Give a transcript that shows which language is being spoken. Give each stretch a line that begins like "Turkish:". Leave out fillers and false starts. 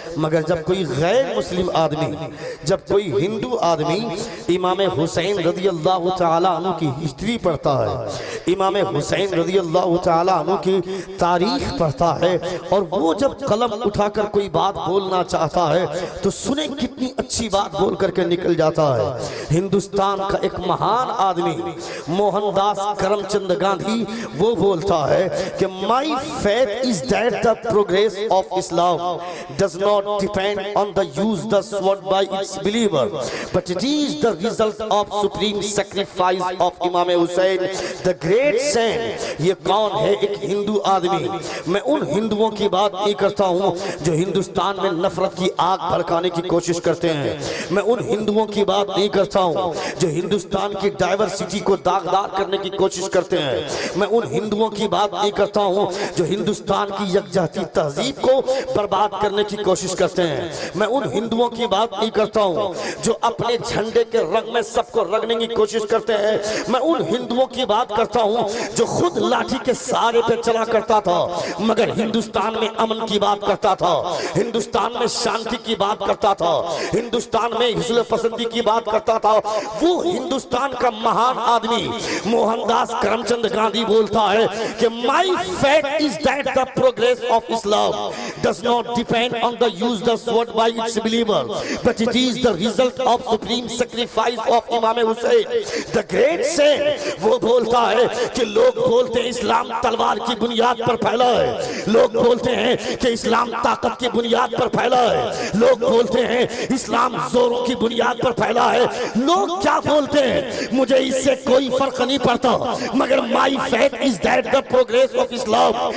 Urdu: مگر جب کوئی غیر مسلم آدمی، جب کوئی ہندو آدمی امام حسین رضی اللہ تعالیٰ عنہ کی ہسٹری پڑھتا ہے، امام حسین رضی اللہ تعالیٰ عنہ کی تاریخ پڑھتا ہے، اور وہ جب قلم اٹھا کر کوئی بات بولنا چاہتا ہے تو سنیں کتنی اچھی بات بول کر کے نکل جاتا ہے. ہندوستان کا ایک مہان آدمی موہن داس کرم چند گاندھی وہ بولتا ہے کہ
English: my faith is that the progress of Islam does not depend on the use the sword by its believer, but it is the result of supreme sacrifice of Imam Hussain, the great saint.
Urdu: یہ کون ہے؟ ایک ہندو آدمی. میں ان ہندوؤں کی بات نہیں کرتا ہوں جو ہندوستان میں نفرت کی آگ بھڑکانے کی کوشش کرتے ہیں. میں ان ہندوؤں کی بات نہیں کرتا ہوں جو ہندوستان کی ڈائیورسٹی کو داغدار کرنے کی کوشش کرتے ہیں. میں ان ہندوؤں کی بات نہیں کرتا ہوں جو ہندوستان کی یکجہتی تہذیب کو برباد کرنے کی کوشش کرتے ہیں. میں ان ہندوؤں کی بات نہیں کرتا ہوں جو اپنے جھنڈے کے رنگ میں سب کو رنگنے کی کوشش کرتے ہیں. میں ان ہندوؤں کی بات کرتا ہوں جو خود لاٹھی کے سہارے پہ چلا کرتا تھا مگر ہندوستان میں امن کی بات کرتا تھا، ہندوستان میں شانتی کی بات کرتا تھا، ہندوستان میں حصول پسندی کی بات کرتا تھا. وہ ہندوستان کا مہان آدمی موہن داس کرم چند گاندھی بولتا ہے کہ
English: my faith is that the progress of Islam does not depend on the use the sword by its believer, but it is the result of supreme sacrifice of Imam Hussain, the great saint.
Urdu: وہ بولتا ہے کہ لوگ بولتے ہیں اسلام تلوار کی بنیاد پر پھیلا ہے، لوگ بولتے ہیں کہ اسلام طاقت کی بنیاد پر پھیلا ہے، لوگ بولتے ہیں اسلام زوروں کی بنیاد پر پھیلا ہے. لوگ کیا بولتے ہیں مجھے اس سے کوئی فرق نہیں پڑتا، مگر
English: my faith is that the progress of Islam.